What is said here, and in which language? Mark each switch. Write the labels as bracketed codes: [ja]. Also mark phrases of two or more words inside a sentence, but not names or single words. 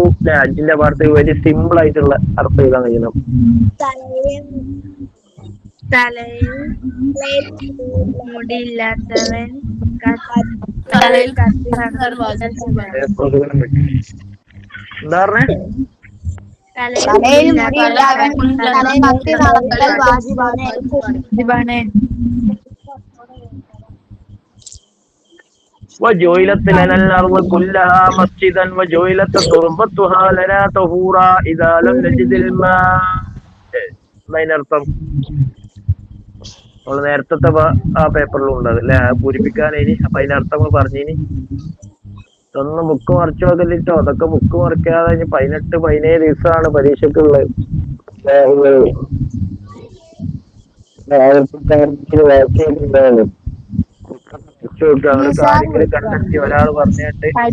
[ml] ഹജ്ജിന്റെ പാടത്ത് വലിയ സിമ്പിൾ ആയിട്ടുള്ള അർത്ഥം എഴുതാൻ കഴിയണം. തലയിൽ മുടിയില്ലാത്തവൻ എന്താ പറഞ്ഞേ? [ar] وجعلت لنا الأرض كلها مسجدا وجعلت تربتها لنا طهورا إذا لم نجد الماء. [ml] അതിനർത്ഥം നമ്മള് നേരത്തെ ആ പേപ്പറിലും ഉള്ളത് അല്ലെ, പൂരിപ്പിക്കാൻ ഇനി. അപ്പൊ അതിനർത്ഥം നമ്മൾ പറഞ്ഞിനി. ഇതൊന്നും ബുക്ക് മറിച്ചു നോക്കലിട്ടോ. അതൊക്കെ ബുക്ക് മറിക്കാതെ 18, 17 ദിവസമാണ് പരീക്ഷക്കുള്ളത്. കാര്യങ്ങൾ കണ്ടെത്തി ഒരാൾ പറഞ്ഞിട്ട്